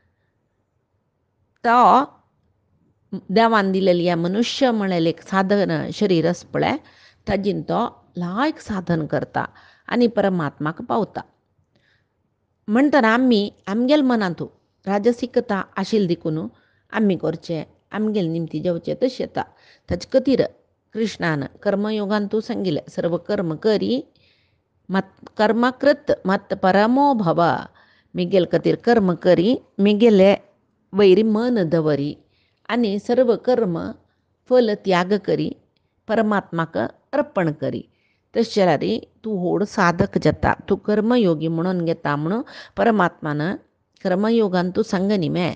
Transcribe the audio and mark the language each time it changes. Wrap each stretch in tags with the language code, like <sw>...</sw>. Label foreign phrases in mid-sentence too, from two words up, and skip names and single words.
<kok>तो देवान दिलेली ह्या मनुष्य म्हणलेलें एक साधन शरीर आसा पळय ताजीन तो लायक साधन करता आनी परमात्माक पावता. म्हणटना आमी आमगेल्या मनांतू राजसिकता आशिल्ली देखून आमी करचें, आमगेले निमती जेवचें तशें येता. ताचे खातीर कृष्णान कर्मयोगांतू सांगिल्लें सर्व कर्म करी</kok> <sa>मत कर्म कृत मत परमो भव.</sa> <kok>मेगेल खातीर कर्म करी, मेगेले वैरी मन दवरी आनी सर्व कर्म फल त्याग करी परमात्माक अर्पण करी. तशें जाल्यार तूं व्हड साधक जाता, तूं कर्मयोगी म्हणून घेता म्हणून परमात्मान कर्मयोगांतू सांगनी मे.</kok>